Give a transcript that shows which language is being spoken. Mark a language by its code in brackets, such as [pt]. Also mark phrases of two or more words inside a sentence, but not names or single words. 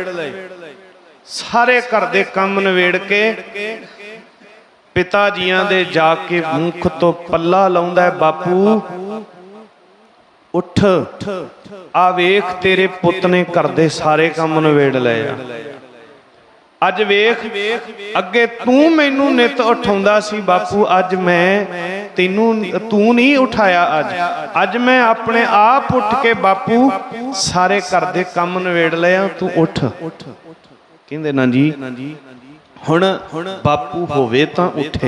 [pa] ਸਾਰੇ ਘਰ ਦੇ ਕੰਮ ਨਵੇੜ ਕੇ ਪਿਤਾ ਜੀਆਂ ਦੇ ਜਾ ਕੇ ਮੁਖ ਤੋਂ ਪੱਲਾ ਲਾਉਂਦਾ ਹੈ, ਬਾਪੂ ਉੱਠ, ਆ ਵੇਖ ਤੇਰੇ ਪੁੱਤ ਨੇ ਘਰ ਦੇ ਸਾਰੇ ਕੰਮ ਨਵੇੜ ਲਏ ਆ। ਅੱਜ ਵੇਖ ਅੱਗੇ ਤੂੰ ਮੈਨੂੰ ਨਿੱਤ ਉਠਾਉਂਦਾ ਸੀ ਬਾਪੂ, ਅੱਜ ਮੈਂ ਤੈਨੂੰ ਤੂੰ ਨਹੀਂ ਉਠਾਇਆ। ਅੱਜ ਮੈਂ ਅਪਨੇ ਆਪ ਉੱਠ ਕੇ ਬਾਪੂ ਸਾਰੇ ਘਰ ਦੇ ਕੰਮ ਨਵੇੜ ਲਿਆ, ਤੂੰ ਉੱਠ। ਕਹਿੰਦੇ ਨਾ ਜੀ ਹੁਣ ਬਾਪੂ ਹੋਵੇ ਤਾਂ ਉੱਠੇ।